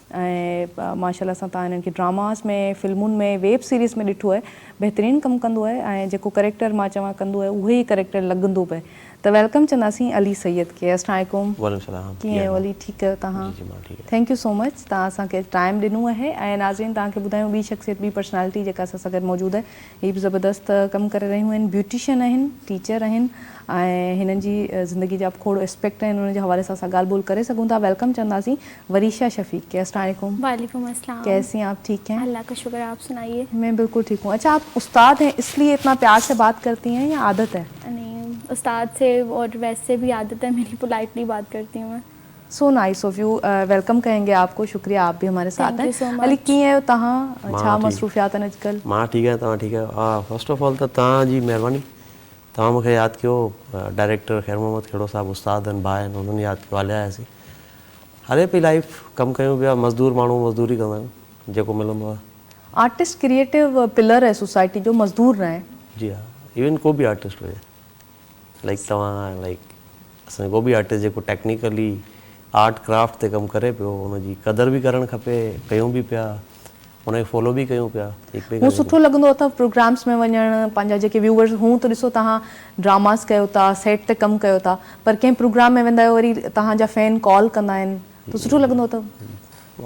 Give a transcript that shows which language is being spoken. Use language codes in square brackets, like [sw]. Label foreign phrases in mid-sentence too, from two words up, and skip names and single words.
[sd] ऐं माशाल्लाह सां तव्हां हिननि खे ड्रामास में फिल्मुनि में [en] web series [sd] में ॾिठो आहे बहितरीनु कमु कंदो आहे ऐं जेको करेक्टर मां चवां कंदो आहे उहो ई करेक्टर लॻंदो पए त वेलकम चवंदासीं अली सैयद खे अस्सलाम वालेकुम कीअं आहियो अली ठीकु आहियो तव्हां [en] thank you so much [sd] तव्हां असांखे टाइम ॾिनो आहे ऐं नाज़रीन तव्हांखे ॿुधायूं ॿी शख़्सियत ॿी पर्सनैलिटी जेका असां सां गॾु मौजूदु आहे हीअ बि ज़बरदस्त कमु करे रहियूं आहिनि ब्यूटिशियन आहिनि टीचर आहिनि ऐं हिननि जी ज़िंदगी जा खोड़ एस्पेक्ट आहिनि उनजे हवाले सां असां ॻाल्हि ॿोल करे सघूं था वेलकम चवंदासीं वरीशा शफ़ीक के अस्सलाम [ar] وعليكم السلام. [ur] کیسی ہیں آپ ٹھیک ہیں اللہ کا شکر، آپ سنائیے. میں بالکل ٹھیک ہوں. اچھا آپ استاد ہیں اس لیے اتنا پیار سے بات کرتی ہیں یا عادت ہے? نہیں، استاد سے اور ویسے بھی عادت ہے میری، پولائٹلی بات کرتی ہوں میں. [en] so nice of you [ur] ویلکم کہیں گے آپ کو شکریہ آپ بھی ہمارے ساتھ [en] Thank you so [ur] हैं [en] much. [sd] अली कीअं आहियो तव्हां छा मसरूफ़ियात आहिनि अॼुकल्ह मां ठीकु आहियां तव्हां ठीकु आहियो [en] first of all [sd] त तव्हांजी महिरबानी तव्हां मूंखे यादि कयो डायरेक्टर ख़ैर मोहम्मद खेड़ो साहिबु उस्ताद आहिनि भाउ आहिनि उन्हनि यादि कयो हलिया आयासीं हले पई लाइफ कमु कयूं पिया मज़दूर माण्हू मज़दूरी कंदा आहियूं जेको मिलंदो आहे आर्टिस्ट क्रिएटिव पिलर है सोसाइटी जो मज़दूर न आहे जी हा इवन को बि आर्टिस्ट हुजे लाइक तव्हां लाइक असांजो को बि आर्टिस्ट जेको [en] technically art craft [sd] ते कमु करे पियो उनजी क़दर बि करणु खपे कयूं बि पिया उनखे फॉलो बि कयूं पिया हू सुठो लॻंदो अथव प्रोग्राम्स में वञणु पंहिंजा जेके व्यूवर्स हूं त ॾिसो तव्हां ड्रामास कयो था सेट ते कमु कयो था पर कंहिं प्रोग्राम में वेंदा आहियो वरी तव्हांजा फैन कॉल कंदा आहिनि त सुठो लॻंदो अथव